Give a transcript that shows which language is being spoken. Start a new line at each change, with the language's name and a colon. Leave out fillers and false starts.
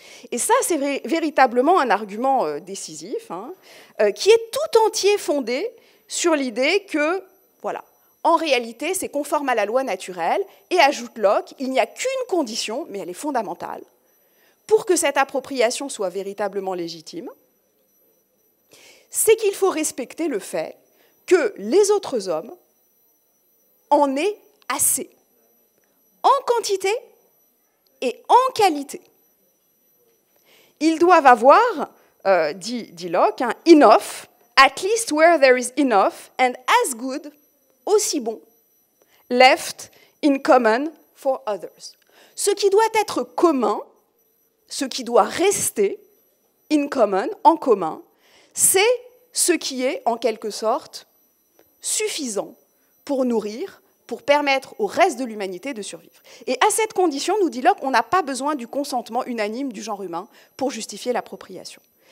French: Et ça, c'est véritablement un argument décisif, qui est tout entier fondé sur l'idée que, en réalité, c'est conforme à la loi naturelle, et ajoute Locke, il n'y a qu'une condition, mais elle est fondamentale, pour que cette appropriation soit véritablement légitime, c'est qu'il faut respecter le fait que les autres hommes en aient assez, en quantité et en qualité. Ils doivent avoir, dit Locke,
English: enough, at least where there is enough, and as good,
French: aussi bon,
English: left in common for others.
French: Ce qui doit être commun, ce qui doit rester
English: in common,
French: en commun, c'est ce qui est, en quelque sorte, suffisant pour nourrir, pour permettre au reste de l'humanité de survivre. Et à cette condition, nous dit Locke, on n'a pas besoin du consentement unanime du genre humain pour justifier l'appropriation.